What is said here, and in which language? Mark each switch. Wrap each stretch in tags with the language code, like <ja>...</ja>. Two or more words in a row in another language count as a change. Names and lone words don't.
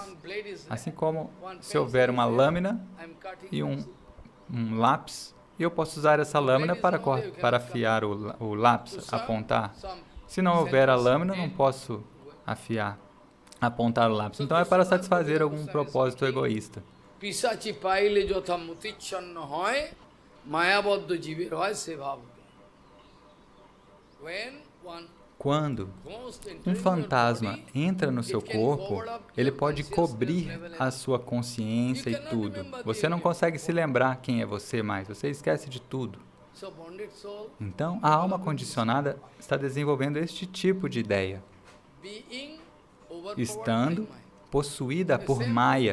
<pt>Assim como se houver uma lâmina e um lápis, eu posso usar essa lâmina para afiar o lápis, apontar. Se não houver a lâmina, não posso apontar o lápis. Então é para satisfazer algum propósito egoísta.</pt> <bn>পিশাচি পাইলে যথা মতিচ্ছন্ন হয়, মায়াবদ্ধ জীবের হয় সে ভাব।</bn> <pt>Quando um fantasma entra no seu corpo, ele pode cobrir a sua consciência e tudo. Você não consegue se lembrar quem é você mais, você esquece de tudo. Então, a alma condicionada está desenvolvendo este tipo de ideia, estando possuída por Maya.</pt>